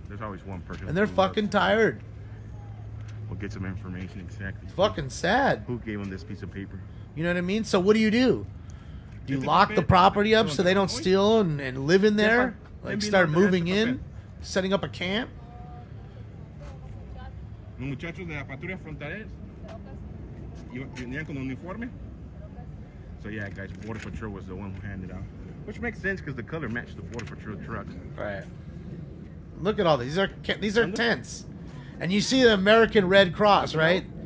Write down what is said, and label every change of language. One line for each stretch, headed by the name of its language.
English: There's always one person. And they're fucking tired. We'll get some information exactly. It's fucking sad. Who gave them this piece of paper? You know what I mean? So what do? Do you lock the property up so they don't steal and live in there? Like start moving in? Setting up a camp?
Spanish: Los muchachos de la patrulla fronteras venían con uniforme.
English: So yeah, guys, Border Patrol was the one who handed out, which makes sense because the color matched the Border Patrol trucks. Right. Look at all these. These are tents, and you see the American Red Cross, right?